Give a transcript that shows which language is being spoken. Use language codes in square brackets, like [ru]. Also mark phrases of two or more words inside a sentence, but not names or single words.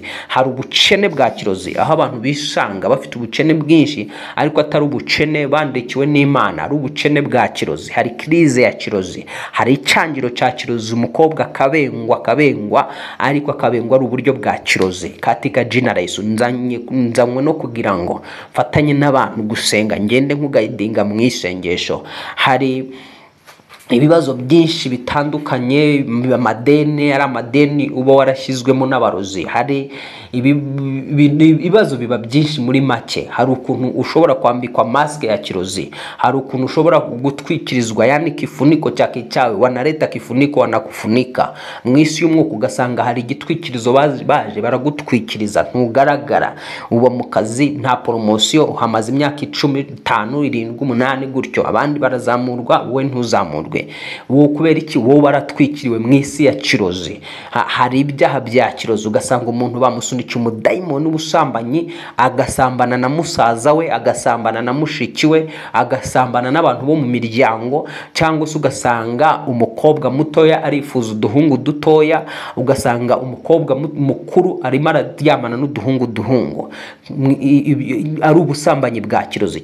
[rw] Hari ubukene bwa kirozi aho abantu bisanga bafite ubukene bwinshi ariko atari ubukene bandekiwe n'Imana, ari ubukene bwa kirozi. Hari krize ya kirozi, hari icyangiro cya kirozi, umukobwa akabengwa ariko akabengwa ari uburyo bwa kirozi. [sw] Katika jina la Yesu [rw] nzanywe no kugira ngo mfatanye n'abantu gusenga, ngende nkugayidinga mu isengesho. Hari ibibazo byinshi bitandukanye, amadeni, ari amadeni uba warashyizwemo n'abarozi, hari ibibazo biba byinshi. Muri make hari ukuntu ushobora kwambikwa maske ya kirozi, hari ukuntu ushobora gutwikirizwa [sw] yani kifuniko chake chawe, wanaleta kifuniko wanakufunika [rw] mu isi y'umwuka, ugasanga hari igitwikirizo baje baragutwikiriza ntugaragara, uba mu kazi nta promotion, uhamaze imyaka 10, 5, 7, 8 gutyo, abandi barazamurwa wowe ntuzamurwe. Wowe kubera iki? Wowe baratwikiriwe mu isi ya kirozi. Hari ibyaha bya kirozi, ugasanga umuntu bamusunikiye umudayimoni w'ubusambanyi, agasambana na musaza we, agasambana na mushiki we, agasambana n'abantu bo mu miryango, cyangwa se ugasanga umukobwa mutoya arifuza uduhungu dutoya, ugasanga umukobwa mukuru arimo araryamana n'uduhungu, ari ubusambanyi bwa kirozi.